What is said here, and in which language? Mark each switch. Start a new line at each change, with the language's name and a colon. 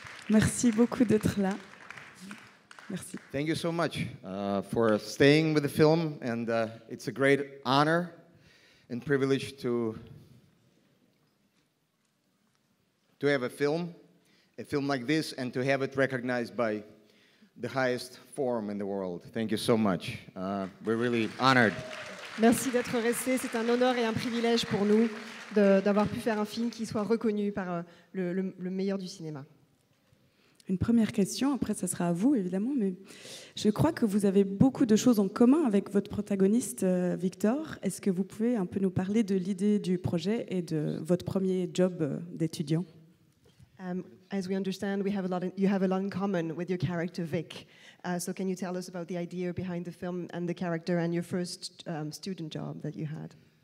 French: Merci beaucoup d'être là. Merci.
English: Thank you so much for staying with the film, and it's a great honor and privilege to have a film like this and to have it recognized by the highest forum in the world. Thank you so much. We're really honored.
French: Merci d'être resté. C'est un honneur et un privilège pour nous d'avoir pu faire un film qui soit reconnu par le meilleur du cinéma. Une première question, après ça sera à vous évidemment, mais je crois que vous avez beaucoup de choses en commun avec votre protagoniste Victor. Est-ce que vous pouvez un peu nous parler de l'idée du projet et de votre premier job d'étudiant?
English: As we understand, you have a lot in common with your character Vic. So can you tell us about the idea behind the film and the character and your first student job that you had?